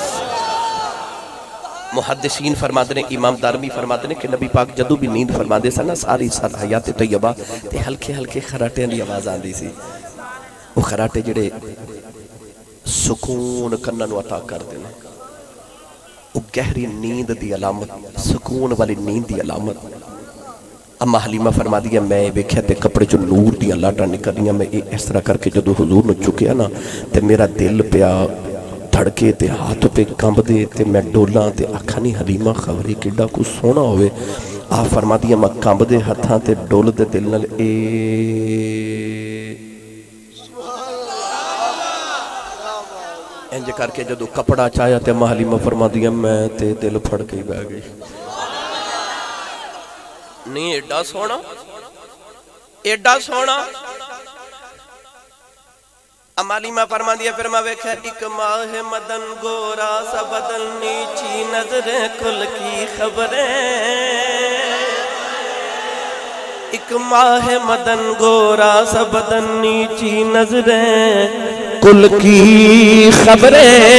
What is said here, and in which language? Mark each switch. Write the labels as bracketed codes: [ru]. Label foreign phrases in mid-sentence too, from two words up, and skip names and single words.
[pa] محدثین فرماتے ہیں امام دارمی فرماتے ہیں کہ نبی پاک جدو بھی نیند فرماتے سن نا ساری حیات طیبہ تے ہلکے ہلکے خراٹیاں دی آواز آندی سی. وہ خراٹے جڑے سکون کنن نو عطا کر دینا. وہ گہری نیند دی علامت سکون والی نیند دی علامت. اما حلیمہ فرما دیا میں ویکھیا تے کپڑے جو نور دی لاٹاں نکلیاں. میں اس طرح کر کے جدو حضور نو چکیا نا تے میرا دل پیا دھڑکے تے ہاتھ پہ کمب دے تے میں ڈولاں تے آکھا نہیں حلیمہ خبری کڈا کو سونا ہوئے. آپ فرما دیا میں کمب دے ہتھاں تے ڈول دے دل نال انج کر کے جدو کپڑا چاہیا تے اما حلیمہ فرما دیا میں تے دل پھڑ کے ہی بہ گئی. نہیں ایڈا سونا ایڈا سونا. اما حلیمہ فرما دیا پھر میں ویکھا [ur] ایک ماہ مدن گورا سا بدن نیچی نظریں کل کی خبریں. ایک ماہ مدن گورا سا بدن نیچی نظریں کل کی خبریں.